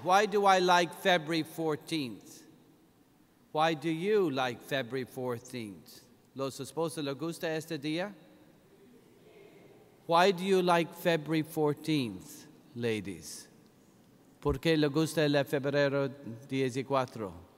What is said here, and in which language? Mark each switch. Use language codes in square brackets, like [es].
[en] Why do I like February 14th? Why do you like February 14th? [es] ¿Los esposos les gusta este día? [en] Why do you like February 14th, ladies? [es] ¿Por qué le gusta el febrero 14?